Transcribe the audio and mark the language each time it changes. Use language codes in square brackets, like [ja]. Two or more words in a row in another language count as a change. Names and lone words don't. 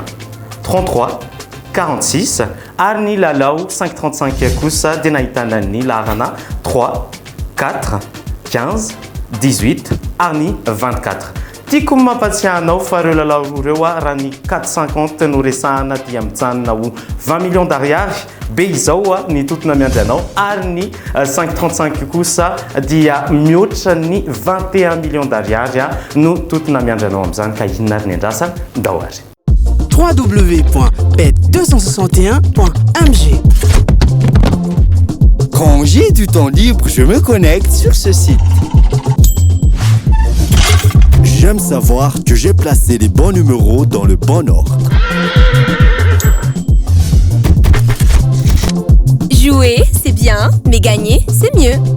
[mg] 33 46 ary ny lalao 535 kosa dia nahitana ny laharana 3 4 15 18 ary ny 24 tiako mampatsiahanao fa ireo lalao ireo raha ny 450 no resahana dia mitsanona ho 20 [fr] millions d'ariary [mg] be izao ny totona miandry anao ary ny 535 kosa dia mihoatra ny 21 [fr] millions d'ariary [mg] no totona miandry anao amin'izany ka inona ary ny andrasana ndao ary www.bet261.mg. [fr] Quand j'ai du temps libre, je me connecte sur ce site. J'aime savoir que j'ai placé les bons numéros dans le bon ordre. Jouer, c'est bien, mais gagner, c'est mieux.